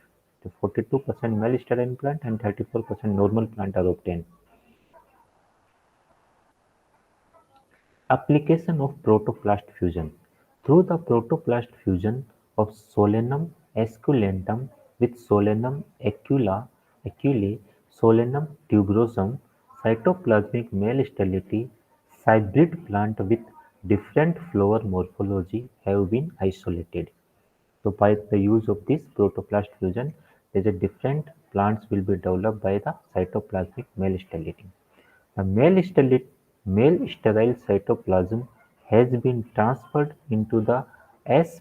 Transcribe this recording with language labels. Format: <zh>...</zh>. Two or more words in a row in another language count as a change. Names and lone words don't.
<en>The 42% male sterile plant and 34% normal plant are obtained. Application of protoplast fusion. Through the protoplast fusion of Solanum esculentum with Solanum aculae, Solanum tuberosum, cytoplasmic male sterility, hybrid plant with different flower morphology have been isolated. So by the use of this protoplast fusion, there is a different plants will be developed by the cytoplasmic male sterility. The male sterile cytoplasm has been transferred into the S.</en>